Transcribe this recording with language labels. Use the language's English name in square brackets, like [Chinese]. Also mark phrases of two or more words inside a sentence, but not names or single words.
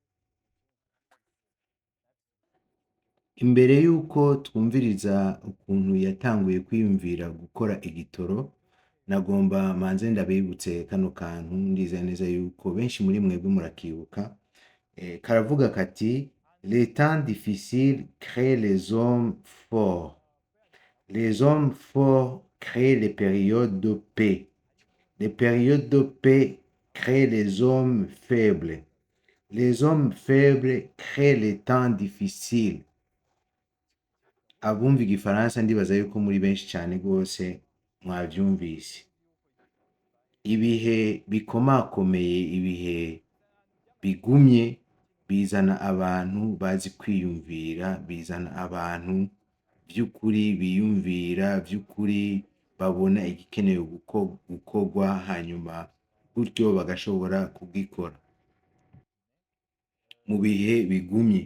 [Rundi] imbere yuko twumviriza ukuntu yatanguye kwiyumvira gukora igitoro nagomba manze ndabibutse kano kantu ndiza neza yuko benshi muri mwebwe murakibuka karavuga kati [French] les temps difficiles créent les hommes forts les hommes forts créent les périodes de paix. Les périodes de paix créent les hommes faibles. Les hommes faibles créent les temps difficiles. [Rundi] Abumva igifaransa ndibaza yuko muri benshi cyane rwose mwavyumvise. Ibihe bikomakomeye, ibihe bigumye bizana abantu bazi kwiyumvira, bizana abantu vy'ukuri biyumvira, vy'ukuri babona igikenewe gukorwa, hanyuma gutyo bagashobora kugikora mu bihe bigumye.